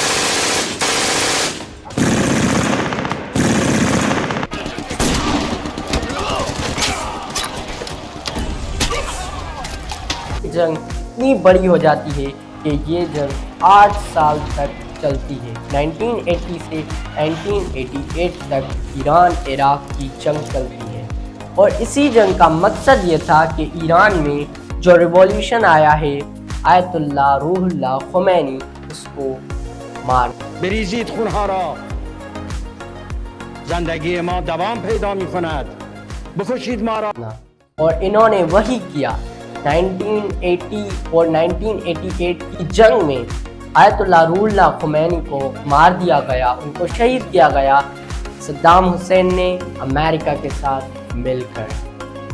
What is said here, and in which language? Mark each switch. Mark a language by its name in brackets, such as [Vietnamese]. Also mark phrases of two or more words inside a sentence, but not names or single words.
[Urdu] جنگ اتنی بڑی ہو جاتی ہے کہ یہ جنگ 8 سال تک چلتی ہے. 1980 سے 1988 تک ایران عراق کی جنگ چلتی ہے اور اسی جنگ کا مقصد یہ تھا کہ ایران میں جو ریولیوشن آیا ہے آیت اللہ روح اللہ خمینی اس کو مار [Persian] بریزید خونها را زندگی ما دوام پیدا می کند بکشید ما را. [Urdu] اور انہوں نے وہی کیا. 1980 اور 1988 کی جنگ میں آیت اللہ روح اللہ خمینی کو مار دیا گیا, ان کو شہید کیا گیا صدام حسین نے امریکہ کے ساتھ مل کر.